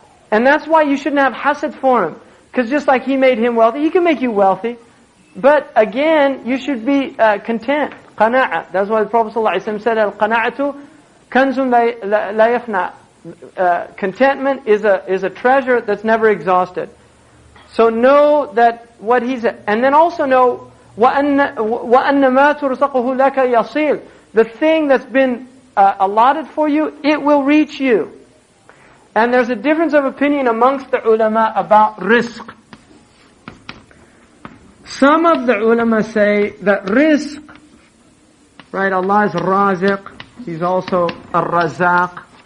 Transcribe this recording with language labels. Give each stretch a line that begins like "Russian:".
English: And that's why you shouldn't have hasad for Him. Because just like He made him wealthy, He can make you wealthy. But again, you should be content. Qana'a. That's why the Prophet ﷺ said,
Arabic: Al-qana'atu kanzun la yafna.
English: Contentment is a treasure that's never exhausted. So know that what He said. And then also know,
Arabic: وَأَنَّ مَا تُرْزَقُهُ لَكَ يَصِيلٌ.
English: The thing that's been allotted for you, it will reach you. And there's a difference of opinion amongst the ulama about rizq. Some of the ulama say that rizq, right, Allah is raziq, He's also ar-razaq.